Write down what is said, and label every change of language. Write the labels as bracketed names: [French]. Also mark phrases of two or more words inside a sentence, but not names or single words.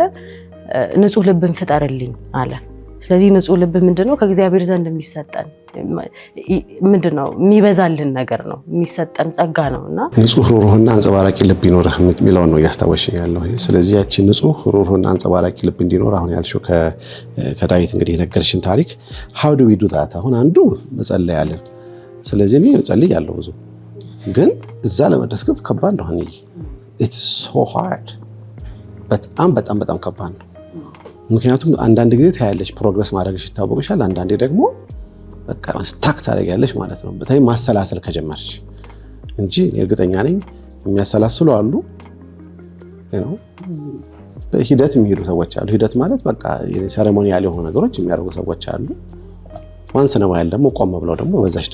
[Amharic] ንጹህ ልብን ፍጠርልኝ አለ። ስለዚህ ንጹህ ልብ ምንድነው? ከእግዚአብሔር ዘንድ የሚሰጠን ምንድነው? የሚበዛልን ነገር ነው፣ የሚሰጠን ጸጋ ነውና ንጹህ ሩህሩህና አንጸባራቂ ልብ ይኖርህ የሚለውን ነው እያስታወሽኝ ያለው። ስለዚህ ያቺ ንጹህ ሩህሩህና አንጸባራቂ ልብ እንዲኖር አሁን ያልሽው ከዳዊት እንግዲህ የነገርሽን ታሪክ [English] how do we do that? [Amharic] አሁን አንዱ መጸለይ አለን። ስለዚህ እኔ ጸልያለሁ ብዙ፣ ግን እዛ ለመድረስ ግን ከባድ ነው። [English] it's so hard [Amharic] በጣም ከባድ ነው። ምክንያቱም አንዳንድ ጊዜ ታያለሽ ፕሮግረስ ማድረግሽ ይታወቅሻል። አንዳንዴ ደግሞ በቃ ስታክ ታደርጊያለሽ ማለት ነው። በተለይ ማሰላሰል ከጀመርሽ እንጂ እርግጠኛ ነኝ የሚያሰላስሉ አሉ ነው በሂደት የሚሄዱ ሰዎች አሉ። ሂደት ማለት በቃ ሴሬሞኒያል የሆኑ ነገሮች የሚያደርጉ ሰዎች አሉ። ዋንስ ነው ያለ ደግሞ ቆም ብለው ደግሞ በዛች